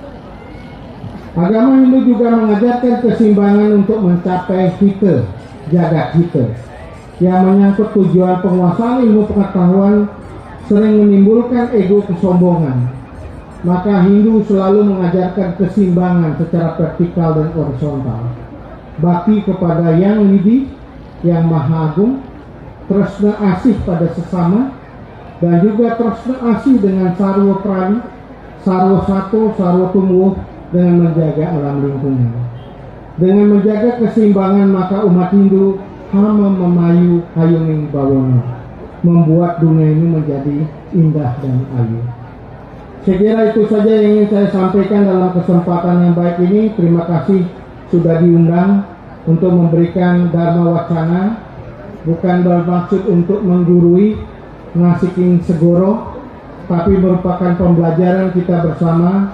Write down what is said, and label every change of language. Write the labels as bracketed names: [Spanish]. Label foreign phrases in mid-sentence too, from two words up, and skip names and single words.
[Indonesian] Agama Hindu juga mengajarkan keseimbangan untuk mencapai hita, jagat hita, yang menyangkut tujuan penguasaan ilmu pengetahuan sering menimbulkan ego kesombongan. Maka Hindu selalu mengajarkan keseimbangan secara vertikal dan horizontal. Bakti kepada Yang Widi, Yang Maha Agung, [Javanese] tresna asih [Indonesian] pada sesama, dan juga [Javanese] tresna asih [Indonesian] dengan [Javanese] sarwa prani, sarwa sato, sarwa tumbuh, [Indonesian] dengan menjaga alam lingkungan. Dengan menjaga keseimbangan, maka umat Hindu hama [Javanese] memayu hayuning bawono, [Indonesian] membuat dunia ini menjadi indah dan ayu. Saya kira itu saja yang ingin saya sampaikan dalam kesempatan yang baik ini. Terima kasih sudah diundang untuk memberikan Dharma Wacana. Bukan bermaksud untuk menggurui, ngasihin segoro, tapi merupakan pembelajaran kita bersama.